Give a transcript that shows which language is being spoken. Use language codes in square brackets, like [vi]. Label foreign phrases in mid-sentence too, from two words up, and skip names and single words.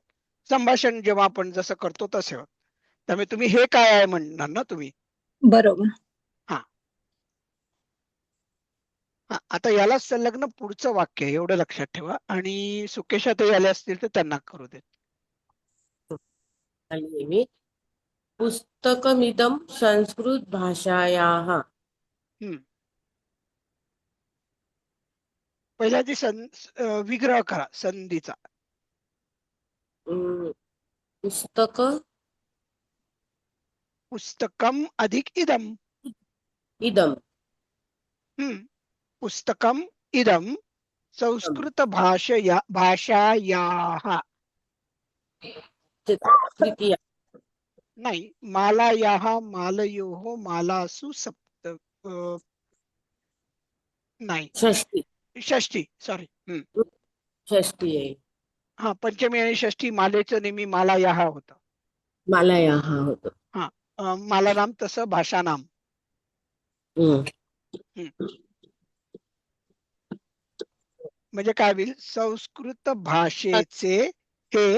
[mr] संभाषण जेव्हा आपण जसं करतो तसे होत. त्यामुळे तुम्ही हे काय आहे म्हणणार ना तुम्ही. बरोबर. हा हा, आता याला संलग्न पुढचं वाक्य आहे, एवढं लक्षात ठेवा. आणि सुकेशा ते आले असतील तर त्यांना करू देत. आलिये मी. [sa] पुस्तकमिदं संस्कृत भाषायाः. हम्म. [mr] पहिल्या आधी विग्रह करा संधीचा. [sa] पुस्तक पुस्तकम अधिक इदम. इदं. पुस्तकम इदम संस्कृत भाषायाः. [mr] तृतीया. नाही, [sa] मालायाः, मालयोः, मालासु सप्त, [mr] नाही, षष्ठी. षष्ठी, सॉरी. षष्ठी आहे. हा, पंचमी आणि षष्ठी मालेचं नेहमी मालायाः होतं. मालायाः होतं. हा, माला नाम तसं भाषा नाम. म्हणजे काय होईल, संस्कृत भाषेचे हे